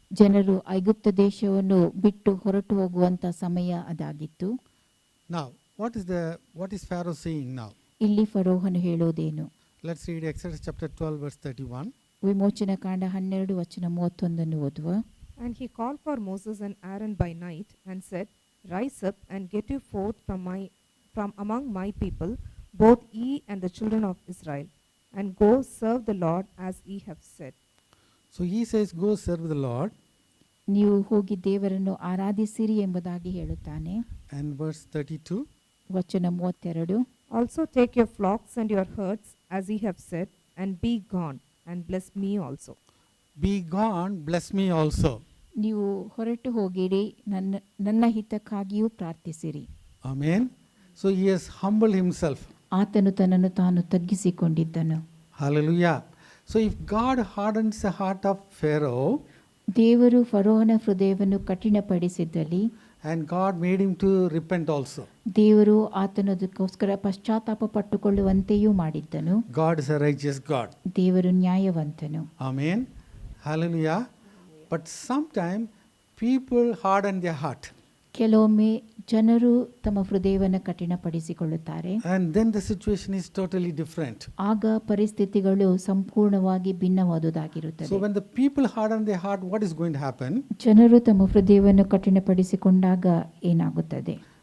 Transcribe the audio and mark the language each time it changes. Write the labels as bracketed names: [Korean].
[Kannada] ಜನರು ಐಗುಪ್ತ ದೇಶವನ್ನು ಬಿಟ್ಟು ಹೊರಟು ಹೋಗುವಂತ ಸಮಯ ಅದಾಗಿತ್ತು. [English] Now what is Pharaoh saying now? [Kannada] ಇಲ್ಲಿ ಫರೋಹನು ಹೇಳುವುದೇನು? [English] Let's read Exodus chapter 12 verse 31. [Kannada] ವಿಮೋಚನಾ ಕಾಂಡ 12:31 ಓದುವ. [English] And he called for Moses and Aaron by night and said, Rise up and get you forth from among my people, both ye and the children of Israel, and go serve the Lord as ye have said. So he says, go serve the Lord. [Kannada] ನೀವು ಹೋಗಿ ದೇವರನ್ನು ಆರಾಧಿಸಿರಿ ಎಂಬುದಾಗಿ ಹೇಳುತ್ತಾನೆ. [English] And verse 32. [Kannada] ವಚನ 32. [English] Also take your flocks and your herds as ye have said, and be gone, and bless me also. Be gone, bless me also. [Kannada] ನೀವು ಹೊರಟು ಹೋಗಿರಿ, ನನ್ನ ಹಿತಕ್ಕಾಗಿಯೂ ಪ್ರಾರ್ಥಿಸಿರಿ. [English] Amen. So he has humbled himself. [Kannada] ಆತನು ತನ್ನನ್ನು ತಾನು ತಗ್ಗಿಸಿಕೊಂಡಿದ್ದನು. [English] Hallelujah. So if God hardens the heart of Pharaoh, [Kannada] ದೇವರು ಫರೋಹನ ಹೃದಯವನ್ನು ಕಠಿಣಪಡಿಸಿದ್ದಲ್ಲಿ, [English] and God made him to repent also. [Kannada] ದೇವರು ಆತನದಕ್ಕೋಸ್ಕರ ಪಶ್ಚಾತ್ತಾಪ ಪಟ್ಟುಕೊಳ್ಳುವಂತೆಯೂ ಮಾಡಿದ್ದನು. [English] God is a righteous God. [Kannada] ದೇವರು ನ್ಯಾಯವಂತನು. [English] Amen. Hallelujah. But sometimes people harden their heart. [Kannada] ಕೆಲವೊಮ್ಮೆ ಜನರು ತಮ್ಮ ಹೃದಯವನ್ನು ಕಠಿಣಪಡಿಸಿಕೊಳ್ಳುತ್ತಾರೆ. [English] And then the situation is totally different. [Kannada] ಆಗ ಪರಿಸ್ಥಿತಿಗಳು ಸಂಪೂರ್ಣವಾಗಿ ಭಿನ್ನವಾದುದಾಗಿರುತ್ತದೆ. [English] So when the people harden their heart, what is going to happen? [Kannada] ಜನರು ತಮ್ಮ ಹೃದಯವನ್ನು ಕಠಿಣಪಡಿಸಿಕೊಂಡಾಗ ಏನಾಗುತ್ತದೆ?